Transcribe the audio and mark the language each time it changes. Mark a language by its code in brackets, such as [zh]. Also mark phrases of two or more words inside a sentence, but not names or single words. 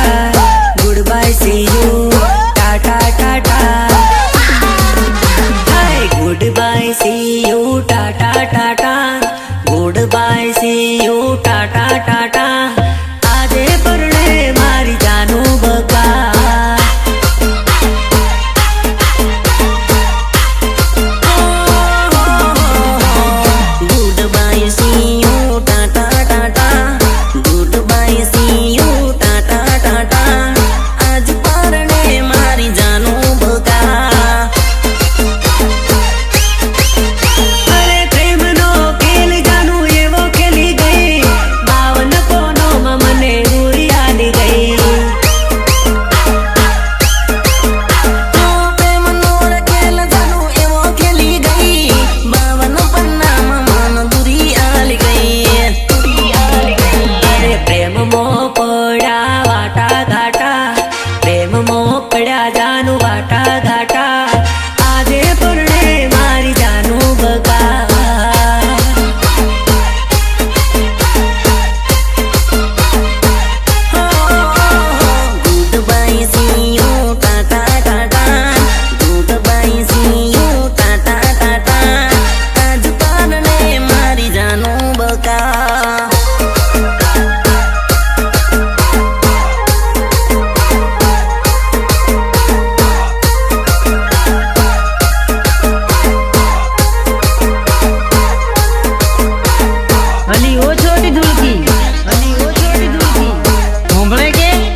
[en] Goodbye, see you, tata tata. Hi, goodbye, see you, tata tata. Goodbye, see you, tata tata. [gu] આજે પરણે મારી જાનું બકા [en] Goodbye, see you, tata tata. Goodbye, see you, tata tata. [gu] આજ પરણે મારી જાનું બકા અરે પ્રેમનો ખેલ જાનું એવો ખેલી ગઈ 52 કોનોમાં મને ઉરી આલી ગઈ પ્રેમનો ખેલ જાનું એવો ખેલી ગઈ 52 પન્નામાં મન દુરી આલી ગઈ અરે પ્રેમમાં પડ્યા વાટા ઘાટા પ્રેમમાં પડ્યા જાનું વાટા ઘાટા આજે પરણે મારી જાનું બકા [en] Goodbye, see you, tata tata. Goodbye, see you, tata tata. [gu] આજ પરણે મારી જાનું બકા અલી ઓ છોટી ધુલકી હોંભળે કે